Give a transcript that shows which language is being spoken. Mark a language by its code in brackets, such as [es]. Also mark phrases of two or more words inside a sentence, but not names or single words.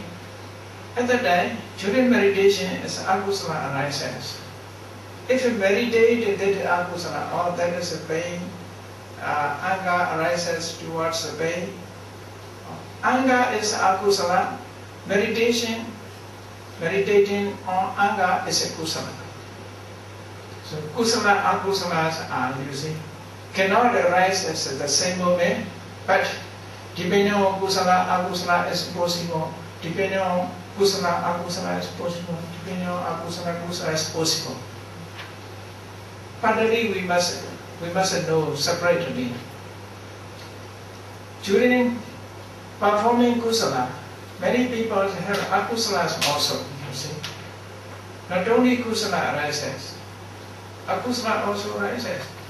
[en] At that time, during meditation, as akusala arises. If you meditate, that akusala, or that is a pain, anger arises towards the pain. Anger is akusala. Meditating on anger is a kusala. So kusala, akusalas are, you see, cannot arise at the same moment, but depending on kusala, akusala is possible. Depending on kusala, akusala is possible. Depending on akusala, kusala is possible. Finally, we must know separately. During performing kusala, many people have akusalas also, you see. Not only kusala arises, akusala also arises.